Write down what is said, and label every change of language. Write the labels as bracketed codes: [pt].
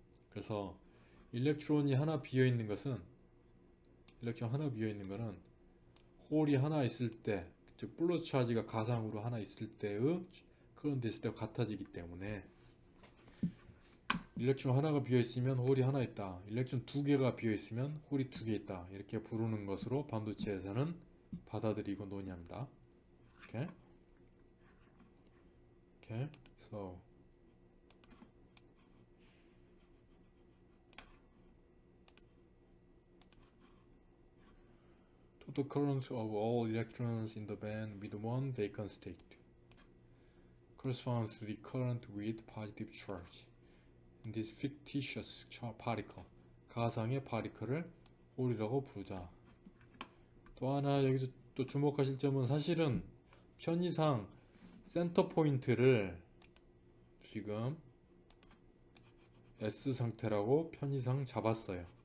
[ko] 그래서 일렉트론이 하나 비어있는 거는 홀이 하나 있을 때, 즉 플러스 차지가 가상으로 하나 있을 때의 커런트 덴시티와 같아지기 때문에, 일렉트론 하나가 비어있으면 홀이 하나 있다, 일렉트론 두 개가 비어있으면 홀이 두 개 있다, 이렇게 부르는 것으로 반도체에서는 받아들이고 논의합니다. [en] Okay? So total current of all electrons in the band with one vacant state corresponds to the current with positive charge in this fictitious particle. [ko] 가상의 파리클을 홀이라고 부르자. 또 하나 여기서 또 주목하실 점은, 사실은 편의상 센터 포인트를 지금 S 상태라고 편의상 잡았어요.